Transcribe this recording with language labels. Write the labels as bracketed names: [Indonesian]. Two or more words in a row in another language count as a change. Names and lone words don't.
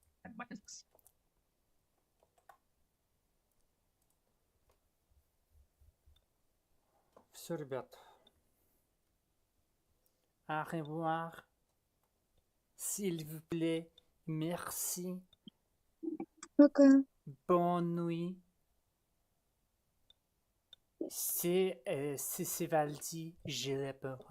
[English] affected by physics. [Russian] Все, ребят. [French] Au revoir. S'il vous plaît. Merci. [Russian] Пока. [French] Bonne nuit. C'est Valdi. J'ai peur.